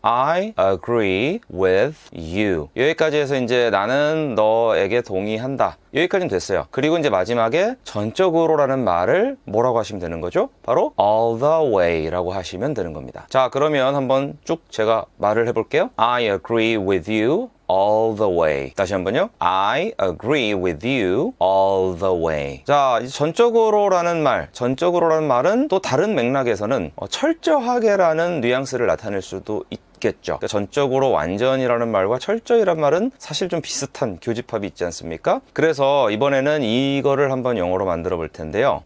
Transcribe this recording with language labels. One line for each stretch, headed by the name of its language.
English: I agree with you.
Korean: 여기까지 해서 이제 나는 너에게 동의한다. 여기까지는 됐어요. 그리고 이제 마지막에 전적으로라는 말을 뭐라고 하시면 되는 거죠? 바로 all the way 라고 하시면 되는 겁니다. 자, 그러면 한번 쭉 제가 말을 해볼게요.
English: I agree with you all the way.
Korean: 다시 한번요.
English: I agree with you all the way.
Korean: 자, 이제 전적으로라는 말은 또 다른 맥락에서는 철저하게라는 뉘앙스를 나타낼 수도 같겠죠. 그러니까 전적으로 완전이라는 말과 철저히란 말은 사실 좀 비슷한 교집합이 있지 않습니까? 그래서 이번에는 이거를 한번 영어로 만들어 볼 텐데요.